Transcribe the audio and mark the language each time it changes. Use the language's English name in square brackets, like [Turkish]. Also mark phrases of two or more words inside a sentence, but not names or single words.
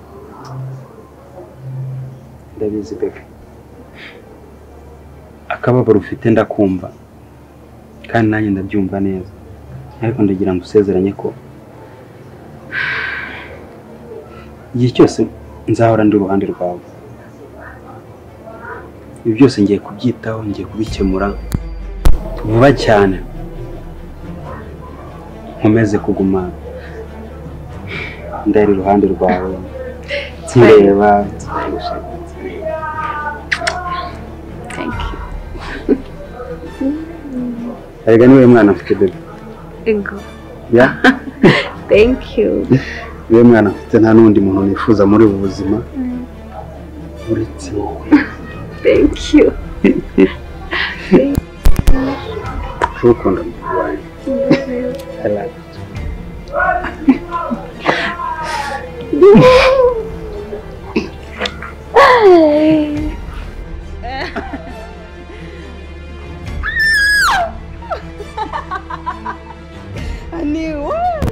[Kinyarwanda] Ndabizi bebe, akababaro ufite ndakumva kandi nanjye ndabyumva neza, ariko ndagira ngo usezeranye ko igihe cyose nzahora ndi uruhande rwawe. Ibi byose ngiye kubyitaho, ngiye kubikemura vuba cyane, nkomeze kuguma ndari iruhande rwawe kireba. [English] Thank you. [Kinyarwanda] Erega niwe mwana mfite bebe. Ego. Ya? [English] Thank you. [Kinyarwanda] Niwe mwana mfite, nta n'undi muntu nifuza muri ubu buzima uretse wowe. [English] Thank you. [Kinyarwanda] Ukunda mwawe. [English] I love Honey, what?